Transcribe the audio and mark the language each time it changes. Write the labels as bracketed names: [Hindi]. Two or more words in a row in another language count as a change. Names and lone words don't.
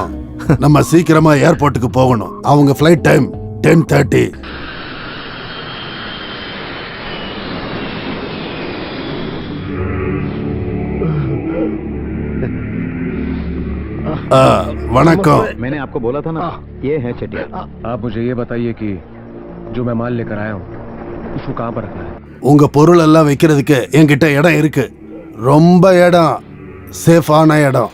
[Tamil] நம்ம சீக்கிரமா ஏர்போர்ட்டுக்கு போகணும். அவங்க ஃபிளைட் டைம் 10:30. वणक्कम। [Hindi] मैंने आपको बोला था ना, ये है चटियार। आप मुझे ये बताइए कि जो मैं माल लेकर आया हूँ उसको कहाँ पर रखना है? [Tamil] உங்க பொருள் எல்லாம் வைக்கிறதுக்கு என்கிட்ட இடம் இருக்கு. ரொம்ப இடம், சேஃபான இடம்.